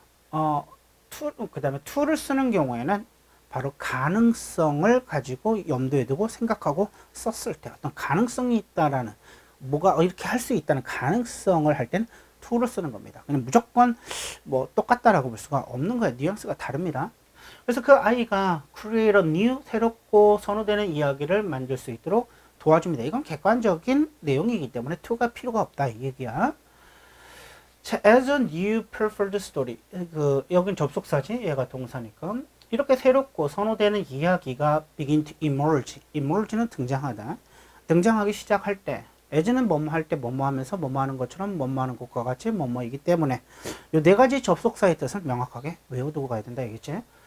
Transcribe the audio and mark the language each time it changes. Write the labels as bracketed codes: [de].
[ko] 그 다음에 to를 쓰는 경우에는 바로 가능성을 가지고 염두에 두고 생각하고 썼을 때 어떤 가능성이 있다라는 뭐가 이렇게 할 수 있다는 가능성을 할 때는 to를 쓰는 겁니다. 그냥 무조건 뭐 똑같다라고 볼 수가 없는 거예요. 뉘앙스가 다릅니다. 그래서 그 아이가 [en] create a new [ko] 새롭고 선호되는 이야기를 만들 수 있도록 도와줍니다. 이건 객관적인 내용이기 때문에 to가 필요가 없다 이 얘기야. [en] 자, as a new preferred story. [ko] 여긴 접속사지. 얘가 동사니까. 이렇게 새롭고 선호되는 이야기가 [en] begin to emerge. [ko] emerge는 등장하다. 등장하기 시작할 때 as는 뭐뭐 할 때 뭐뭐 하면서 뭐뭐 하는 것처럼 뭐뭐 하는 것과 같이 뭐뭐이기 때문에 이 네 가지 접속사의 뜻을 명확하게 외워두고 가야 된다 얘기지.